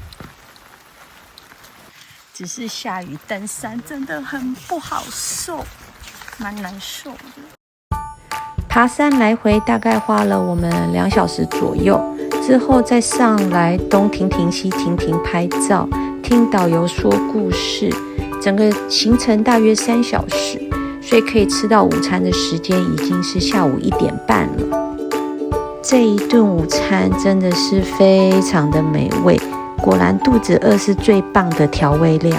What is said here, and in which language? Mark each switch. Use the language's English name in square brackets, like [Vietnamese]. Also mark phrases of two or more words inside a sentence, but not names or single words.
[Chinese] 只是下雨登山真的很不好受，蠻難受的。爬山來回大概花了我們2小時左右，之後再上來東停停西停停拍照，聽導遊說故事，整個行程大約3小時，所以可以吃到午餐的時間已經是下午1點半了。這一頓午餐真的是非常的美味，果然肚子餓是最棒的調味料。